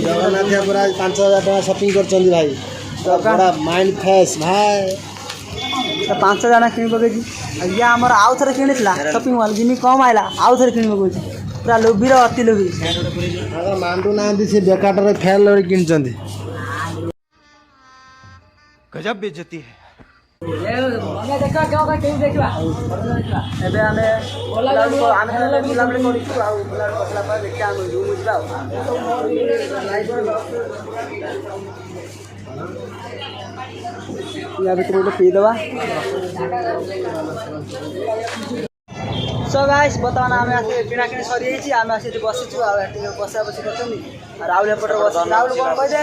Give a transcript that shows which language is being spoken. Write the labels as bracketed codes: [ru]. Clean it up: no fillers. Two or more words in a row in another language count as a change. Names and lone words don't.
[or] ଜଗନ୍ନାଥ ପୁରା 5,000 ଟଙ୍କା ସପିଂ କରିଛନ୍ତି ଭାଇ ପୁରା [en] mind fresh [or] ଭାଇ 5,000 କିଣି ପକେଇଛି ଆଉ ଇଏ ଆମର ଆଉ ଥରେ କିଣିଥିଲା [en] shopping mall [or] ଯେମିତି କମ୍ ଆଇଲା ଆଉ ଥରେ କିଣି ପକଉଛି ପୁରା ଲୋଭିର ଅତି ଲୋଭି ମାଣ୍ଡୁ ନାହାନ୍ତି ସେ ବେକାରଟାରେ ଫେଲ୍ ଲଡ଼ି କିଣିଛନ୍ତି [hi] गजब बेइज्जती है [or] ଦେଖିବା ଏବେ ଆମେ ବୁଲାବୁଲି କରିଛୁ ଆଉ ବୁଲାବୁଲି କରିଲା ପରେ ଦେଖିବା ଆମେ ରୁମ୍ ଯିବା ୟା ଭିତରେ ଗୋଟେ ପିଇଦେବା [en] so guys [or] ବର୍ତ୍ତମାନ ଆମେ ଆସି କିଣାକିଣି ସରିଯାଇଛି ଆମେ ଆସି ଏଠି ବସିଛୁ ଆଉ ଏଠି ବସା ବସି କରୁଛନ୍ତି ରାହୁଲ ଏପଟରେ ବସି ରାହୁଲ କ'ଣ କହିଲେ